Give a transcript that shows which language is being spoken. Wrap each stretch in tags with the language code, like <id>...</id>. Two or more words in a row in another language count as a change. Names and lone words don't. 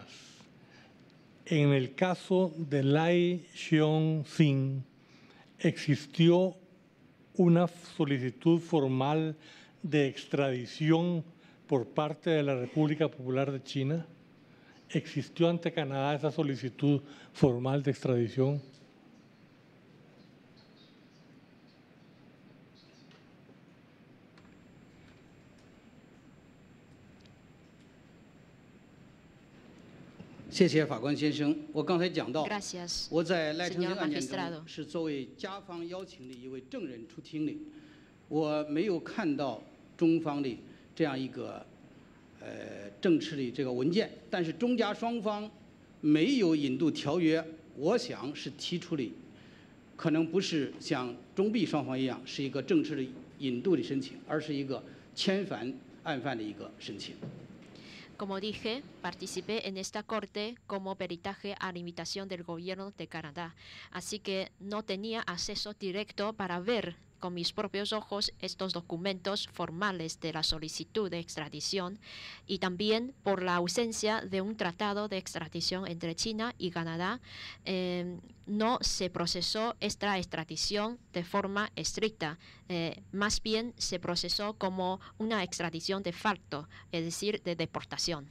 <es>En el caso de Lai Xiong-sin, ¿existió una solicitud formal de extradición por parte de la República Popular de China? ¿Existió ante Canadá esa solicitud formal de extradición?</es> <zh>谢谢法官先生。我刚才讲到，</zh> <es>Gracias,</es> <zh>我在赖昌星</zh> <es>señor</es> <zh>案件</zh> <es>magistrado.</es> <zh>中是作为甲方邀请的一位证人出庭的，我没有看到中方的这样一个正式的这个文件，但是中甲双方没有引渡条约，我想是提出的，可能不是像中碧双方一样是一个正式的引渡的申请，而是一个遣返案犯的一个申请。</zh> <es>Como dije, participé en esta corte como peritaje a la invitación del gobierno de Canadá, así que no tenía acceso directo para ver con mis propios ojos estos documentos formales de la solicitud de extradición y también por la ausencia de un tratado de extradición entre China y Canadá, no se procesó esta extradición de forma estricta, más bien se procesó como una extradición de facto, es decir, de deportación.</es>